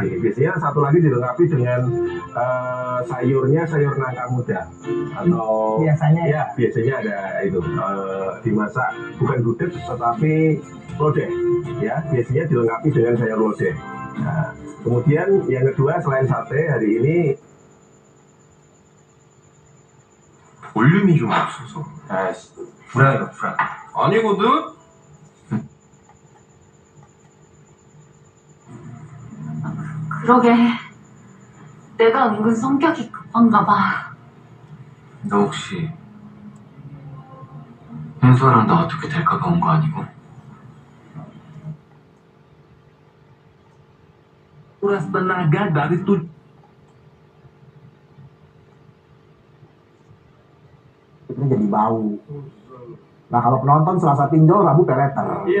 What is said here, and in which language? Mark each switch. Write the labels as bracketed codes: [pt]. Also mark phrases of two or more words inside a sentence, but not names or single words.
[id] Biasanya satu lagi dilengkapi dengan sayur nangka muda, atau biasanya ada itu dimasak bukan gudeg tetapi lodeh, ya biasanya dilengkapi dengan sayur lodeh. Nah, kemudian yang kedua selain sate hari ini [ko] 볼륨이 좀 없어서 불안해요. 아니거든? 그러게 내가 은근 성격이 급한가 봐. 너 혹시 현수아랑 나 어떻게 될까가 온 거 아니고? [id] Kuras tenaga dari Ini jadi bau. Nah kalau penonton Selasa pinjol, Rabu peleter.